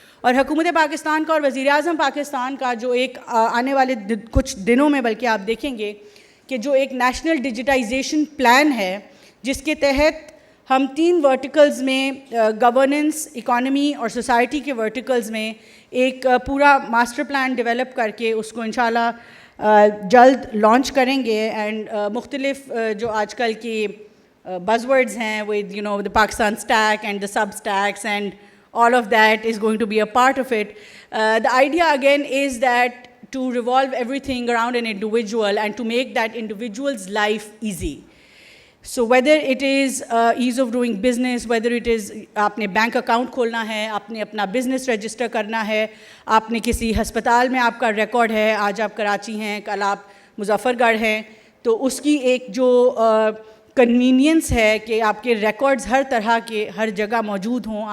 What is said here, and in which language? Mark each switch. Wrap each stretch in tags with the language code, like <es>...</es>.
<ur>اور حکومت پاکستان کا اور وزیر اعظم پاکستان کا جو ایک آنے والے کچھ دنوں میں, بلکہ آپ دیکھیں گے کہ جو ایک نیشنل ڈیجیٹائزیشن پلان ہے, جس کے تحت ہم 3 ورٹیکلز میں, گورننس, اکانومی اور سوسائٹی کے ورٹیکلز میں ایک پورا ماسٹر پلان ڈیولپ کر کے اس کو انشاءاللہ جلد لانچ کریں گے.</ur> <en>and</en> <ur>مختلف جو آج کل کی</ur> <en>Buzz words ہیں, with the Pakistan stake and the sub stakes and all of that is going to be a part of it. The idea again is that to revolve everything around an individual and to make that individual's life easy. So whether it is</en> <ur>ease of doing business, whether it is آپ نے bank account کھولنا ہے, آپ نے اپنا business register کرنا ہے, آپ نے کسی ہسپتال میں آپ کا ریکارڈ ہے, آج آپ کراچی ہیں, کل آپ مظفر گڑھ ہیں, تو اس کی ایک جو کنوینئنس ہے کہ آپ کے ریکارڈز ہر طرح کے ہر جگہ موجود ہوں.</ur>